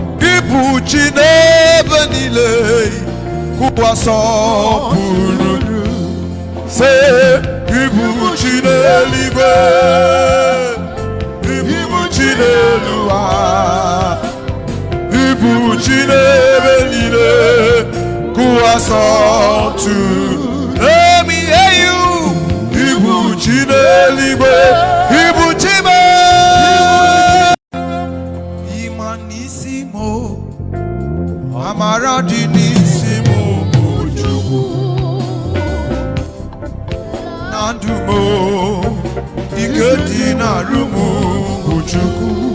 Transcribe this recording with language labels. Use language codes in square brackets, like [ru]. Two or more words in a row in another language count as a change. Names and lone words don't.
[ig] Ị bụ chi n'ebe niile, ka ụwa sọpụrụ. Sị, ị bụ chi n'eluigwe, ị bụ chi n'elu ụwa, ị bụ chi n'ebe niile, ka ụwa sọpụrụ. [en] Let me hear you. [ig] Ị bụ chi n'eluigwe, ị bụ chi mee. Ị ma n'isi m o, amara dị n'isi m bụ Chukwu. Na ndụ m o, ike dị n'arụ m bụ Chukwu.